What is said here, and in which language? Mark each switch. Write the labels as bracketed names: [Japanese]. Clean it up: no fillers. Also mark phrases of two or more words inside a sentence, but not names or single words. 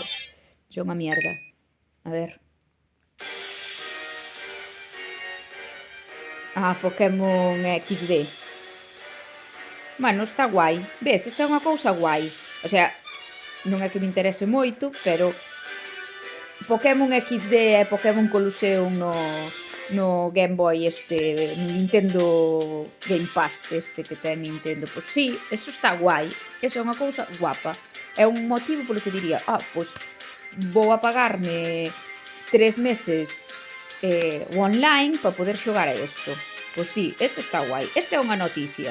[Galician] É unha mierda. A ver. Pokémon XD. Bueno, está guai. Ves, esta é unha cousa guai. [Spanish] O sea, [Galician] non é que me interese moito, pero Pokémon XD e Pokémon Colosseum no Game Boy no Nintendo Game Pass que ten Nintendo. Pois sí, eso está guai. Eso é unha cousa guapa. É un motivo polo que diría, pois vou a pagarme 3 meses online para poder xogar a isto. Pois sí, eso está guai. Esta é unha noticia.